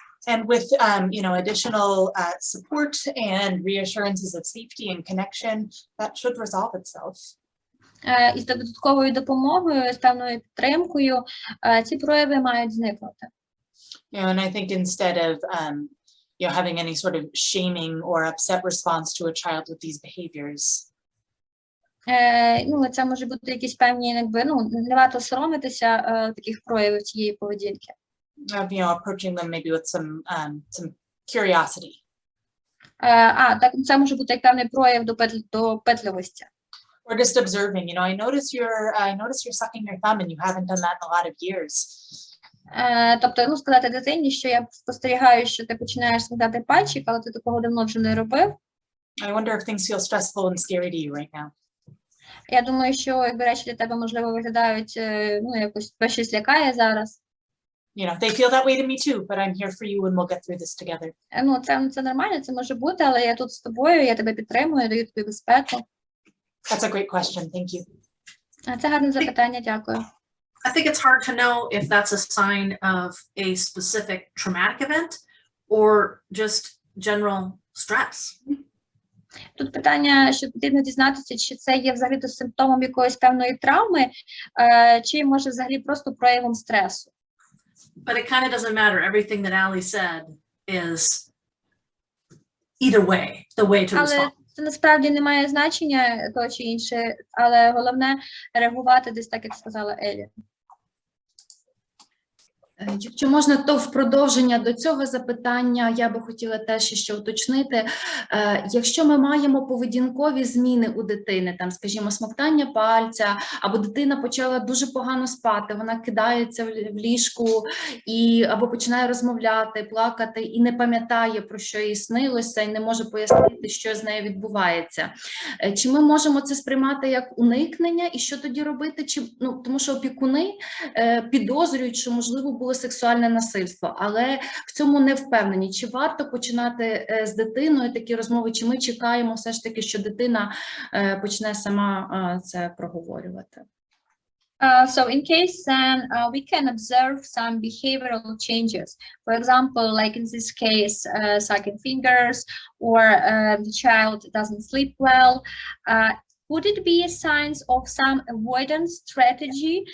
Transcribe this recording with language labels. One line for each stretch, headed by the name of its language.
English: And with additional support and reassurances of safety and connection, that should resolve itself.
Ukrainian: І з додатковою допомогою, з певною підтримкою, ці прояви мають зникнути.
English: And I think instead of having any sort of shaming or upset response to a child with these behaviors.
Ukrainian: Це може бути якісь певні, не варто соромитися таких проявів цієї поведінки.
English: Approaching them maybe with some curiosity.
Ukrainian: Так, це може бути як певний прояв допитливості.
English: Or just observing, I notice you're sucking your thumb and you haven't done that in a lot of years.
Ukrainian: Тобто, сказати дитині, що я спостерігаю, що ти починаєш смоктати пальчик, але ти такого давно вже не робив.
English: I wonder if things feel stressful and scary to you right now.
Ukrainian: Я думаю, що якби речі для тебе, можливо, виглядають, якось тебе щось лякає зараз.
English: They feel that way to me too, but I'm here for you and we'll get through this together.
Ukrainian: Це нормально, це може бути, але я тут з тобою, я тебе підтримую, даю тобі безпеку.
English: That's a great question. Thank you.
Ukrainian: Це гарне запитання, дякую.
English: I think it's hard to know if that's a sign of a specific traumatic event or just general stress.
Ukrainian: Тут питання, що потрібно дізнатися, чи це є взагалі симптомом якоїсь певної травми, чи може взагалі просто проявом стресу.
English: But it kind of doesn't matter. Everything that Allie said is either way, the way to respond.
Ukrainian: Це насправді не має значення то чи інше, але головне реагувати десь так, як сказала Елі. Якщо можна, то в продовження до цього запитання я би хотіла теж ще уточнити. Якщо ми маємо поведінкові зміни у дитини, там, скажімо, смоктання пальця, або дитина почала дуже погано спати, вона кидається в ліжку, або починає розмовляти, плакати і не пам'ятає, про що їй снилося, і не може пояснити, що з нею відбувається. Чи ми можемо це сприймати як уникнення, і що тоді робити? Тому що опікуни підозрюють, що, можливо, було сексуальне насильство, але в цьому не впевнені. Чи варто починати з дитиною такі розмови, чи ми чекаємо все ж таки, що дитина почне сама це проговорювати?
English: So in case then we can observe some behavioral changes. For example, like in this case, sucking fingers, or the child doesn't sleep well. Would it be signs of some avoidance strategy?